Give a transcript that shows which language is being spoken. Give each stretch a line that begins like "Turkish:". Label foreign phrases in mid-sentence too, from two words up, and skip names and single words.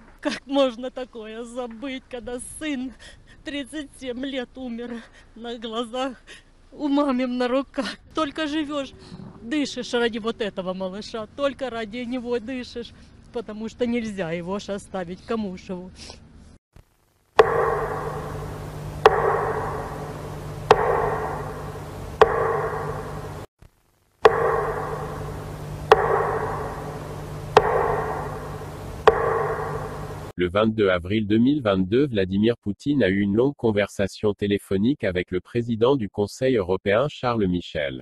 Russian: Как можно такое забыть, когда сын 37 лет умер на глазах, у мамы на руках. Только живешь, дышишь ради вот этого малыша, только ради него дышишь, потому что нельзя его ж оставить, кому ж его.
French: Le 22 avril 2022, Vladimir Poutine a eu une longue conversation téléphonique avec le président du Conseil européen Charles Michel.